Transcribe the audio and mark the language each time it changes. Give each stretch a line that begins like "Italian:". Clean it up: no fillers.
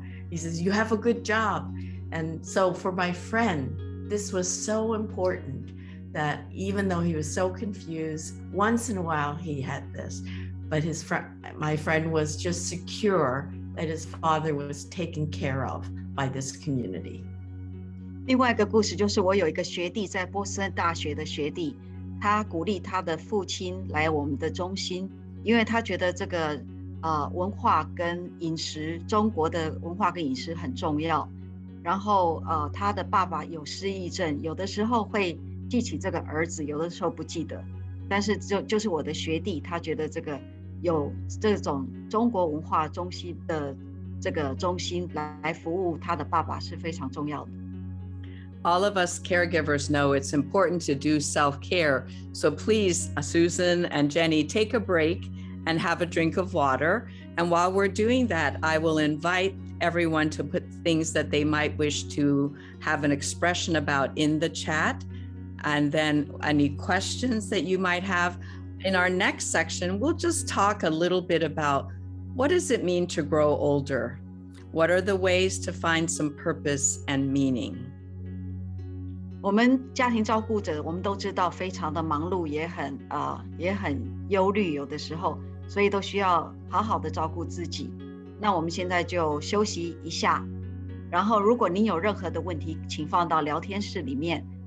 English: He says, you have a good job. And so for my friend, this was so important that even though he was so confused, once in a while he had this, but my friend was just secure that his father was taken care of by this community.
Chinese: 另外一个故事就是我有一个学弟，在波士顿大学的学弟，他鼓励他的父亲来我们的中心，因为他觉得这个文化跟饮食，中国的文化跟饮食很重要。然后他的爸爸有失忆症，有的时候会记起这个儿子，有的时候不记得。但是就是我的学弟，他觉得这个有这种中国文化中心的这个中心来服务他的爸爸是非常重要的。
English: All of us caregivers know it's important to do self-care. So please, Susan and Jennie, take a break and have a drink of water. And while we're doing that, I will invite everyone to put things that they might wish to have an expression about in the chat. And then any questions that you might have. In our next section, we'll just talk a little bit about what does it mean to grow older? What are the ways to find some purpose and meaning?
Chinese: 我们家庭照顾者，我们都知道非常的忙碌，也很忧虑，有的时候，所以都需要好好的照顾自己。那我们现在就休息一下，然后如果您有任何的问题，请放到聊天室里面。